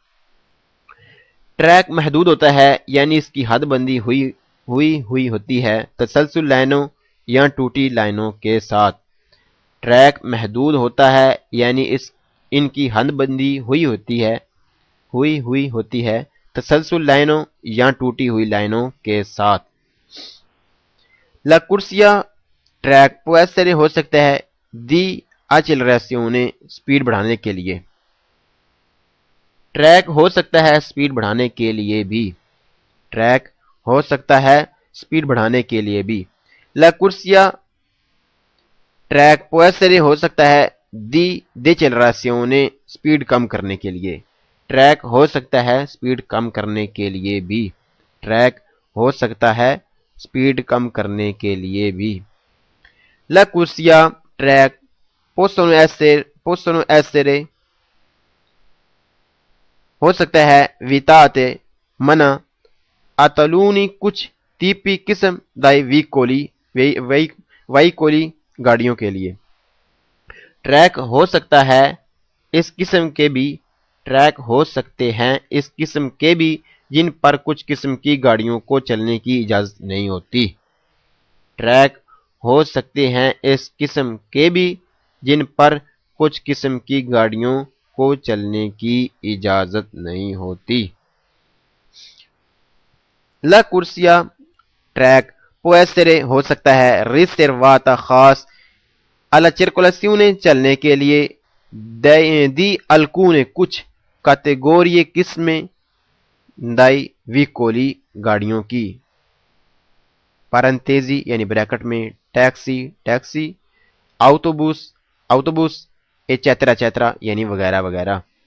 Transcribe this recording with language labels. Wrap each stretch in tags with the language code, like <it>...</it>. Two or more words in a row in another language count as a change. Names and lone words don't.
<ur>ٹریک محدود ہوتا ہے، یعنی اس کی حد بندی ہوئی ہوتی ہے تسلسل لائنوں یا ٹوٹی لائنوں کے ساتھ۔ ٹریک محدود ہوتا ہے، یعنی ان کی حد بندی ہوئی ہوتی ہے تسلسل لائنوں یا ٹوٹی ہوئی لائنوں کے ساتھ۔</ur> <it>La corsia</it> <ur>ٹریک</ur> <it>può essere</it> <ur>ہو سکتا ہے</ur> <it>di accelerazione</it> <ur>سپیڈ بڑھانے کے لیے۔ ٹریک ہو سکتا ہے سپیڈ بڑھانے کے لیے بھی۔ ٹریک ہو سکتا ہے سپیڈ بڑھانے کے لیے بھی۔</ur> <it>La corsia</it> <ur>ٹریک</ur> <it>può essere</it> <ur>ہو سکتا ہے</ur> <it>di decelerazione</it> <ur>سپیڈ کم کرنے کے لیے۔ ٹریک ہو سکتا ہے سپیڈ کم کرنے کے لیے بھی۔ ٹریک ہو سکتا ہے سپیڈ کم کرنے کے لیے بھی۔</ur> <it>La corsia</it> <ur>ٹریک</ur> <it>possono essere</it> <ur>ہو سکتا ہے ویتاتے منع اتلونی کچھ تیپی قسم</ur> <it>dei veicoli</it> <ur>گاڑیوں کے لیے۔ ٹریک ہو سکتا ہے اس قسم کے بھی، ٹریک ہو سکتے ہیں اس قسم کے بھی جن پر کچھ قسم کی گاڑیوں کو چلنے کی اجازت نہیں ہوتی۔ ٹریک ہو سکتے ہیں اس قسم کے بھی جن پر کچھ قسم کی گاڑیوں کو چلنے کی اجازت نہیں ہوتی۔</ur> <it>La corsia</it> <ur>ٹریک</ur> <it>può essere</it> <ur>ہو سکتا ہے riservata خاص</ur> <it>alla circolazione</it> <ur>چلنے کے لیے</ur> <it>di alcune</it> <ur>کچھ کاتیگوریے قسمیں</ur> <it>dei veicoli</it> <ur>گاڑیوں کی۔ پرنتیزی یعنی بریکٹ میں</ur> <it>taxi, autobus eccetera</it> <ur>یعنی وغیرہ وغیرہ۔</ur>